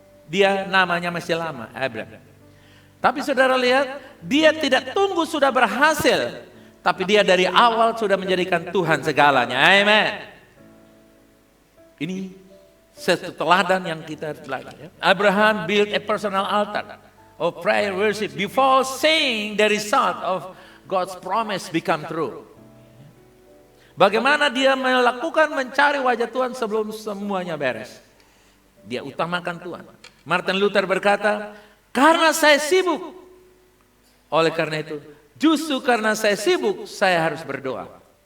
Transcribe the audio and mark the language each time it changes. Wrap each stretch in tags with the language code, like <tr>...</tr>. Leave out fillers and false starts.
<id>Dia namanya masih lama, Abraham. Tapi saudara lihat, dia tidak tunggu sudah berhasil. Tapi dia dari awal sudah menjadikan Tuhan segalanya. Amen. Ini satu teladan yang kita belajar.</id> <en>Abraham built a personal altar of prayer worship before seeing the result of God's promise become true.</en> <id>Bagaimana dia melakukan mencari wajah Tuhan sebelum semuanya beres. Dia utamakan Tuhan. Martin Luther berkata, karena saya sibuk. Oleh karena itu, justru karena saya sibuk, saya harus berdoa.</id>